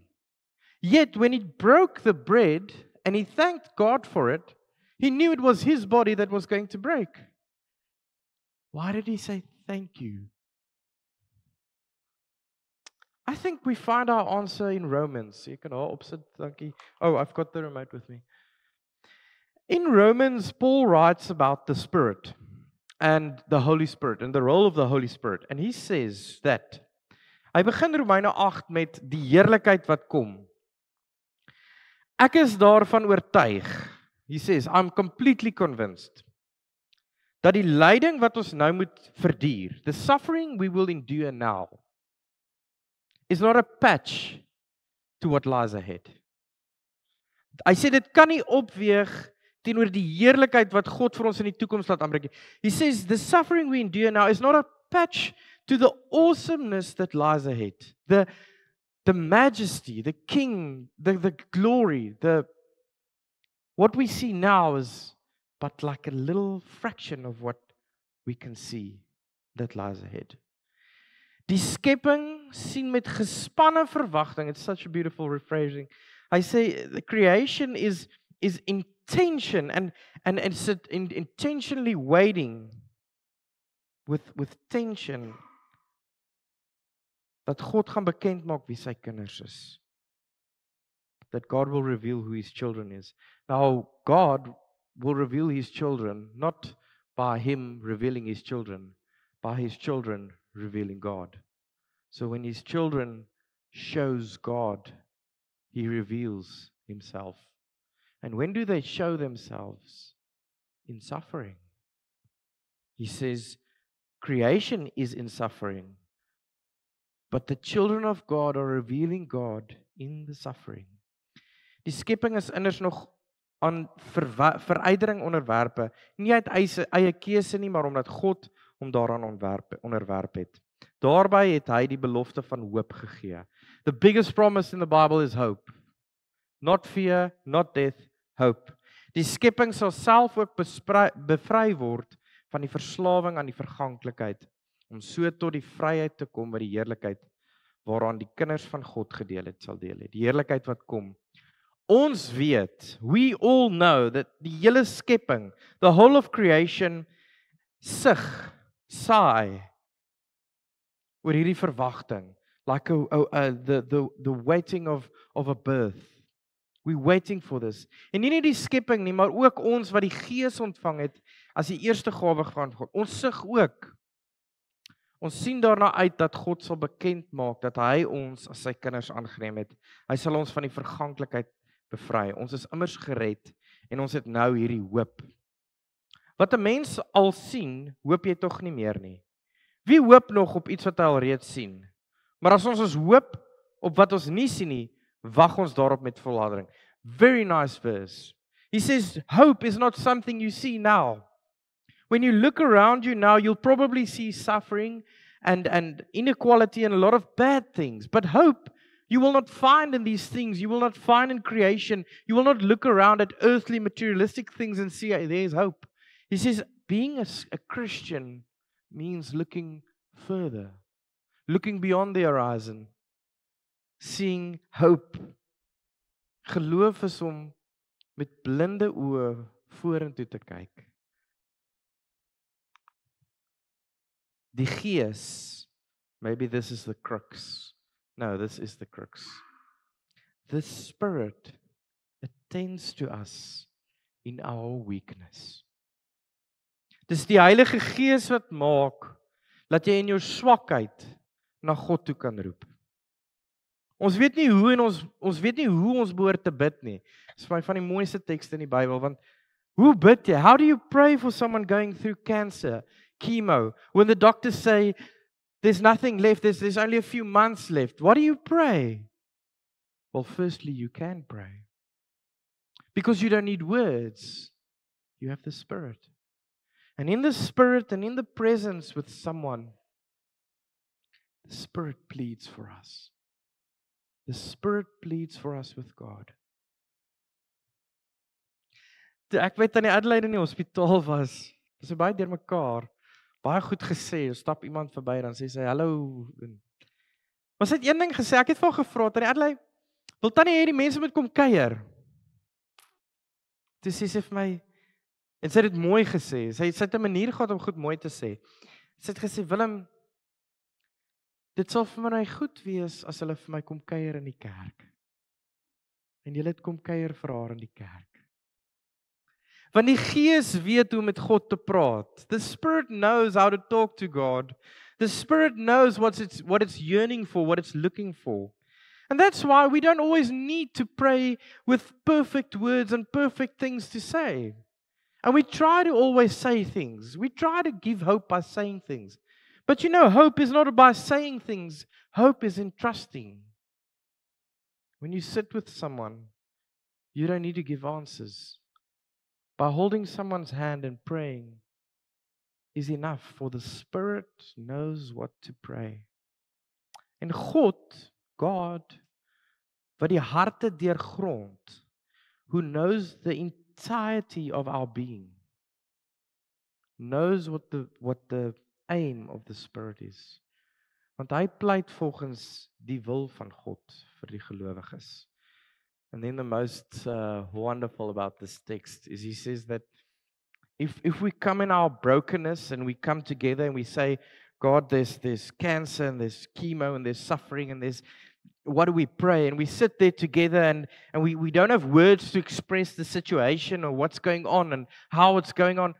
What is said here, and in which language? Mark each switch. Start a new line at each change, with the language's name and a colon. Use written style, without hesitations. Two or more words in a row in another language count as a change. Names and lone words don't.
English: Yet when he broke the bread and he thanked God for it, he knew it was his body that was going to break. Why did he say thank you? I think we find our answer in Romans. You can all
Afrikaans: opsit, dankie.
English: Oh, I've got the remote with me. In Romans, Paul writes about the Spirit and the Holy Spirit and the role of the Holy Spirit. And he says that,
Afrikaans: hy begin Romeine 8 met die heerlikheid wat kom. Ek is daarvan oortuig.
English: He says, I'm completely convinced
Afrikaans: dat die lyding wat ons nou moet verduur,
English: the suffering we will endure now, is not a patch to what lies ahead.
Afrikaans: Hy sê dit kan nie opweeg teenoor die heerlikheid wat God vir ons in die toekoms laat aanbreek.
English: He says the suffering we endure now is not a patch to the awesomeness that lies ahead. The majesty, the king, the glory, what we see now is but like a little fraction of what we can see that lies ahead.
Afrikaans: Die skepping sien met gespanne verwagting.
English: It's such a beautiful rephrasing. I say the creation is intention and it's intentionally waiting with tension
Afrikaans: dat God gaan bekend maak wie sy kinders is.
English: That God will reveal who his children is. Now, God will reveal his children not by him revealing his children, by his children revealing God. So when his children shows God, he reveals himself. And when do they show themselves? In suffering. He says, creation is in suffering, but the children of God are revealing God in the suffering.
Afrikaans: Die skepping is immers nog aan verydering onderwerpe, nie uit eie keuse nie, maar omdat God hom daaraan onderwerp het. Daarby het hy die belofte van hoop gegee.
English: The biggest promise in the Bible is hope. Not fear, not death, hope.
Afrikaans: Die skepping sal self ook bevry word van die verslawing aan die verganklikheid, om so tot die vryheid te kom by die heerlikheid waaraan die kinders van God gedeel het, sal deel het. Die heerlikheid wat kom. Ons weet,
English: we all know that
Afrikaans: die hele skepping,
English: the whole of creation, sigh
Afrikaans: oor hierdie verwagting,
English: like the waiting of a birth. We're waiting for this.
Afrikaans: En nie net die skepping nie, maar ook ons wat die Gees ontvang het as die eerste gawe van God. Ons sug ook. Ons sien daarna uit dat God sal bekend maak dat hy ons as sy kinders aangeneem het. Hy sal ons van die verganklikheid bevry. Ons is immers gered en ons het nou hierdie hoop. Wat 'n mens al sien, hoop jy tog nie meer nie. Wie hoop nog op iets wat hy al reeds sien? Maar as ons hoop op wat ons nie sien nie, wag ons daarop met volharding.
English: Very nice verse. He says, hope is not something you see now. When you look around you now, you'll probably see suffering and inequality and a lot of bad things. But hope, you will not find in these things. You will not find in creation. You will not look around at earthly, materialistic things and see there's hope. He says, being a Christian means looking further, looking beyond the horizon, seeing hope.
Afrikaans: Geloof is om met blinde oë vorentoe te kyk. Die Gees,
English: maybe this is the crux. No, this is the crux. The Spirit attends to us in our weakness.
Afrikaans: Dis die Heilige Gees wat maak dat jy in jou swakheid na God toe kan roep. Ons weet nie hoe en ons weet nie hoe ons behoort te bid nie. Dis vir my van die mooiste tekste in die Bybel, want hoe bid jy?
English: How do you pray for someone going through cancer, chemo, when the doctors say there's nothing left, there's only a few months left? What do you pray? Well, firstly, you can pray. Because you don't need words. You have the Spirit. And in the Spirit and in the presence with someone, the Spirit pleads for us. The Spirit pleads for us with God.
Afrikaans: Toe ek weet aan die Adelaide in die hospitaal was, dis baie deurmekaar, baie goed gesê, stap iemand verby dan sê sy hallo. Was dit een ding gesê, ek het vir haar gevra, aan die Adelaide, wil tannie hê die mense moet kom kuier? Toe sê sy vir my, en sy het dit mooi gesê, sy het 'n manier gehad om goed mooi te sê. Sy het gesê, Willem, dit sal vir my goed wees as hulle vir my kom kuier in die kerk. En julle het kom kuier vir haar in die kerk. Want die Gees weet hoe om met God te praat.
English: The Spirit knows how to talk to God. The Spirit knows what it's yearning for, what it's looking for. And that's why we don't always need to pray with perfect words and perfect things to say. And we try to always say things. We try to give hope by saying things. But you know, hope is not by saying things. Hope is in trusting. When you sit with someone, you don't need to give answers. By holding someone's hand and praying is enough, for the Spirit knows what to pray.
Afrikaans: En God, wat die harte deurgrond,
English: who knows the entirety of our being, knows what the aim of the Spirit is.
Afrikaans: Want hy pleit volgens die wil van God vir die gelowiges.
English: And then the most wonderful about this text is he says that if we come in our brokenness and we come together and we say, God, there's cancer and there's chemo and there's suffering and there's, what do we pray? And we sit there together and we don't have words to express the situation or what's going on and how it's going on.